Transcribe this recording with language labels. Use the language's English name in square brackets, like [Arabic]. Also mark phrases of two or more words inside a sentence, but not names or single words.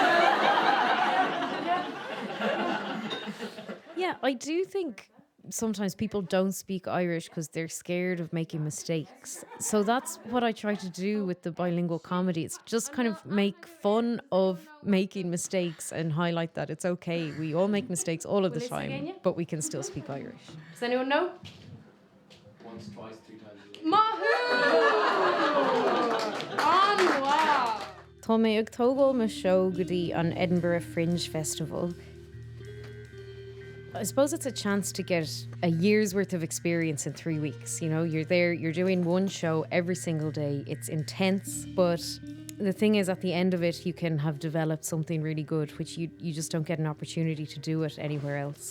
[English] Yeah, I do think sometimes people don't speak Irish because they're scared of making mistakes. So that's what I try to do with the bilingual comedy. It's just kind of make fun of making mistakes and highlight that it's okay. We all make mistakes all of the time, but we can still speak Irish. Does anyone know? Once, twice, 3 times. Mahoo! Wow! [Irish] Tá mé ag tógáil me show go dtí an Edinburgh Fringe Festival. [English] I suppose it's a chance to get a year's worth of experience in 3 weeks. You're there, you're doing one show every single day. It's intense, but the thing is, at the end of it, you can have developed something really good, which you just don't get an opportunity to do it anywhere else.